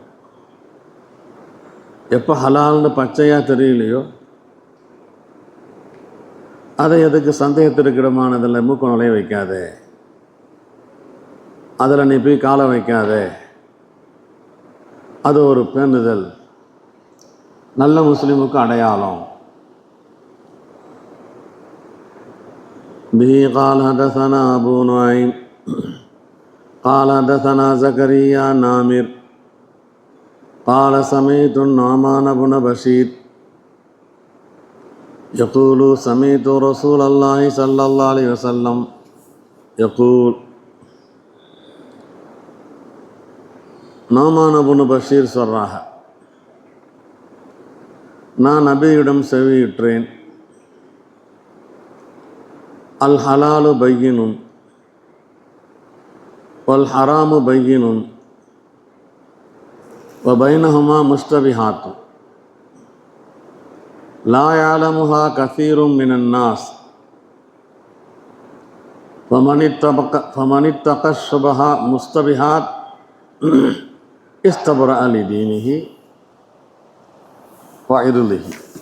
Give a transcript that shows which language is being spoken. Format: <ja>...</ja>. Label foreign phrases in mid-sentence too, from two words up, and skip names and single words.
<ta>எப்போ ஹலால்னு பச்சையாக தெரியலையோ அதை எதுக்கு சந்தேகத்திற்கிடமானதில் மூக்க நுழைய வைக்காதே, அதில் நீ போய் காலை வைக்காதே. அது ஒரு பேணுதல், நல்ல முஸ்லீமுக்கு அடையாளம்.</ta> <ar>به قال حدثنا أبو نعيم قال حدثنا زكريا نامر قال سمعت النعمان بن بشير يقول سمعت رسول الله صلى الله عليه وسلم يقول.</ar> <ta>நுஅமான் இப்னு பஷீர் சொல்றாங்க, நான் நபியிடம் செவியுற்றேன்,</ta> <ar>الحلال بين والحرام بين وبينهما مشتبهات لا يعلمها كثير من الناس فمن اتقى شبهة مشتبهات استبرأ لدينه وعرضه.</ar>